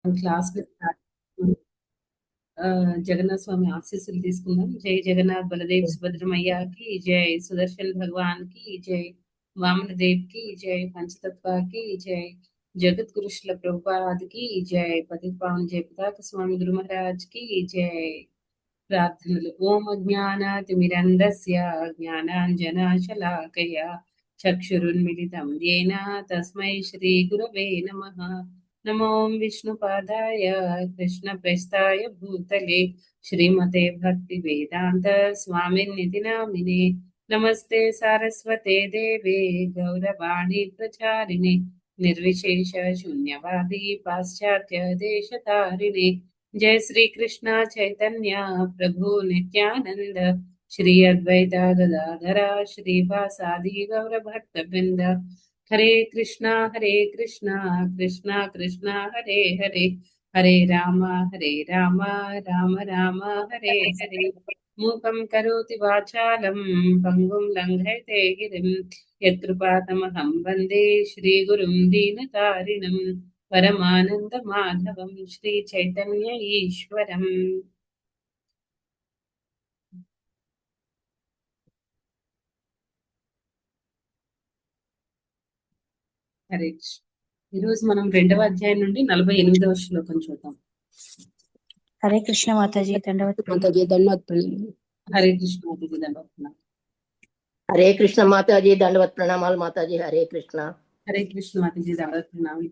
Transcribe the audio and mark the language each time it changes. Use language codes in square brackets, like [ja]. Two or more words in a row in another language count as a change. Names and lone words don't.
[te] క్లాస్ జగన్నాథ స్వామి ఆశీస్సులు తీసుకుందాం. [hi] जय जगन्नाथ बलदेव सुभद्रामैया की जय, सुदर्शन भगवान की जय, वामन देव की जय, पंचतत्व की जय, जगत गुरु श्रील प्रभुपाद की जय, पतित पावन जय पताका स्वामी गुरु महाराज की जय. [te] प्रार्थनలు. [sa] ఓం అజ్ఞానాతిమిరంధస్య జ్ఞానాంజనశలాకయ చక్షురున్మిలితం येन తస్మై శ్రీ గురవే నమః. నమో విష్ణుపాదాయ కృష్ణప్రస్థాయ భూతలే శ్రీమతే భక్తి వేదాంత స్వామినితి నామినే. నమస్తే సారస్వతే దేవే గౌరవాణి ప్రచారిణే నిర్విశేష శూన్యవాది పాశ్చాత్య దేశతారిణే. जय श्री कृष्ण चैतन्य प्रभु नित्यानंद, श्री अद्वैता गदाधरा श्रीवासादि गौर भक्त वृंद. हरे कृष्णा कृष्णा कृष्णा हरे हरे, हरे राम राम राम हरे हरे. मूकं करोति वाचालं पंगुं लङ्घयते गिरिं, यत्कृपातमहं वन्दे श्रीगुरुं दीनतारिणं. परमानंद माधवम श्री चैतन्य ईश्वरम. [te] హరే కృష్ణ. ఈరోజు మనం 2వ అధ్యాయం నుండి 48వ శ్లోకం చూద్దాం. హరే కృష్ణ మాతాజీ దండవత్ మాతాజీ దండవత్ ప్రణామాలు. హరే కృష్ణ మాతాజీ దండవత్ ప్రణామాలు. హరే కృష్ణ మాతాజీ దండవత్ ప్రణామాలు. మాతాజీ హరే కృష్ణ. హరే కృష్ణ మాతాజీ దండవత్ ప్రణామాలు.